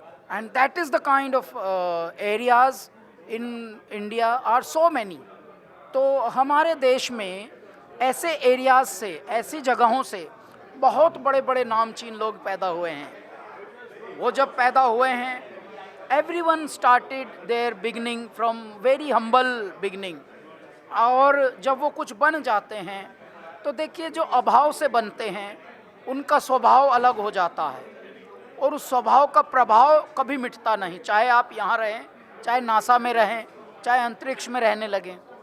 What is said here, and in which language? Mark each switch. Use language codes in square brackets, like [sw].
[en] And that is the kind of areas in India are so many. [hi] तो हमारे देश में ऐसे एरियाज से, ऐसी जगहों से बहुत बड़े बड़े नामचीन लोग पैदा हुए हैं. वो जब पैदा हुए हैं, [en] everyone started their beginning from very humble beginning. [hi] और जब वो कुछ बन जाते हैं तो देखिए, जो अभाव से बनते हैं उनका स्वभाव अलग हो जाता है, और उस स्वभाव का प्रभाव कभी मिटता नहीं. चाहे आप यहाँ रहें, चाहे नासा में रहें, चाहे अंतरिक्ष में रहने लगें.